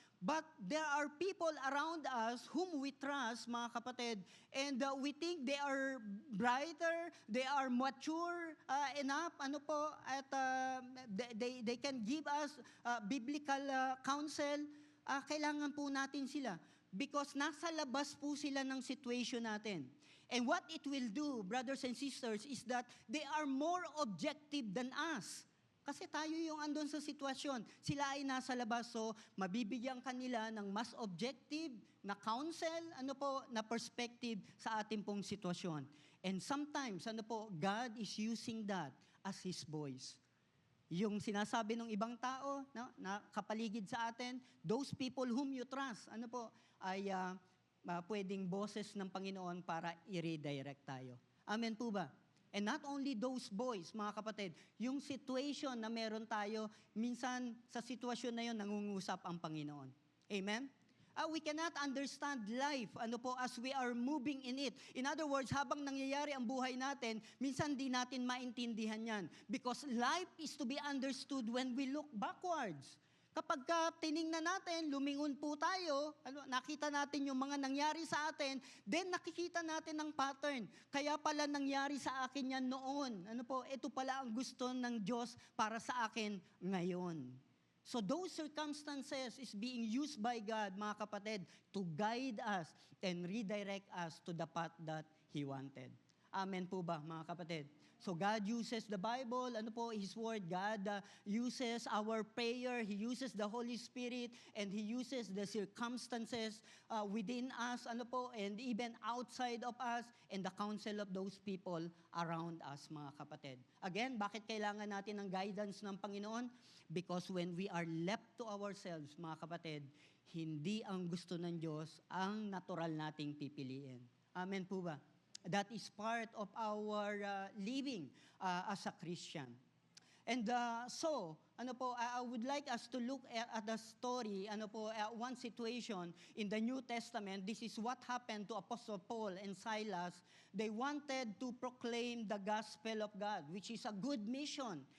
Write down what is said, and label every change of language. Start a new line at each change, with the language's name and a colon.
English: But there are people around us whom we trust,
Filipino: mga kapatid,
English: and we think they are brighter, they are mature enough, at they can give us biblical counsel.
Filipino: Kailangan po natin sila because nasa labas po sila ng situation natin.
English: And what it will do, brothers and sisters, is that they are more objective than us.
Filipino: Kasi tayo yung andun sa sitwasyon. Sila ay nasa labas, so mabibigyan kanila ng mas objective na counsel, na perspective sa ating pong sitwasyon.
English: And sometimes, God is using that as His voice.
Filipino: Yung sinasabi ng ibang tao, na kapaligid sa atin,
English: those people whom you trust,
Filipino: ay pwedeng boses ng Panginoon para i-redirect tayo. Amen po ba?
English: And not only those boys,
Filipino: mga kapatid, yung situation na meron tayo, minsan sa sitwasyon na yun, nangungusap ang Panginoon.
English: Amen? We cannot understand life, as we are moving in it. In other words,
Filipino: habang nangyayari ang buhay natin, minsan di natin maintindihan yan.
English: Because life is to be understood when we look backwards.
Filipino: kapag tiningnan natin, lumingon po tayo, nakita natin yung mga nangyari sa atin, then nakikita natin ang pattern. Kaya pala nangyari sa akin yan noon. Ito pala ang gusto ng Diyos para sa akin ngayon.
English: So those circumstances is being used by God,
Filipino: mga kapatid,
English: to guide us and redirect us to the path that He wanted.
Filipino: Amen po ba, mga kapatid?
English: So God uses the Bible, His Word. God uses our prayer. He uses the Holy Spirit, and He uses the circumstances within us, and even outside of us, and the counsel of those people around us,
Filipino: mga kapatid. Again, bakit kailangan natin ng guidance ng Panginoon?
English: Because when we are left to ourselves,
Filipino: mga kapatid, hindi ang gusto ng Diyos ang natural nating pipiliin. Amen po ba?
English: That is part of our living as a Christian. And I would like us to look at the story, one situation in the New Testament. This is what happened to Apostle Paul and Silas. They wanted to proclaim the gospel of God, which is a good mission.